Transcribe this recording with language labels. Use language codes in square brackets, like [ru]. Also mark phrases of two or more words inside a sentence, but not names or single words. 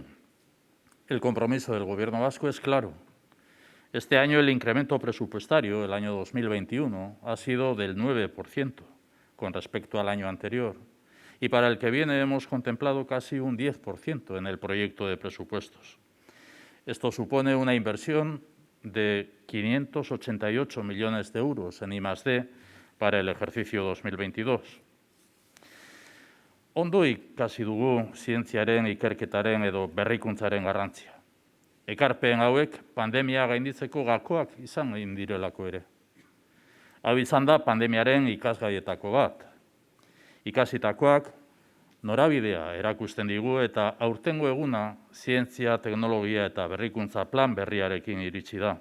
[es] El compromiso del Gobierno vasco es claro. Este año el incremento presupuestario, el año 2021, ha sido del 9% con respecto al año anterior, y para el que viene hemos contemplado casi un 10% en el proyecto de presupuestos. Esto supone una inversión de 588 millones de euros en I+D para el ejercicio 2022. [eu] Ondo ikasi dugu zientziaren, ikerketaren edo berrikuntzaren garrantzia. Ekarpen hauek pandemia gainditzeko gakoak izan egin direlako ere. Hau izan da pandemiaren ikasgaietako bat. Ikasitakoak norabidea erakusten digu eta aurtengo eguna zientzia, teknologia eta berrikuntza plan berriarekin iritsi da.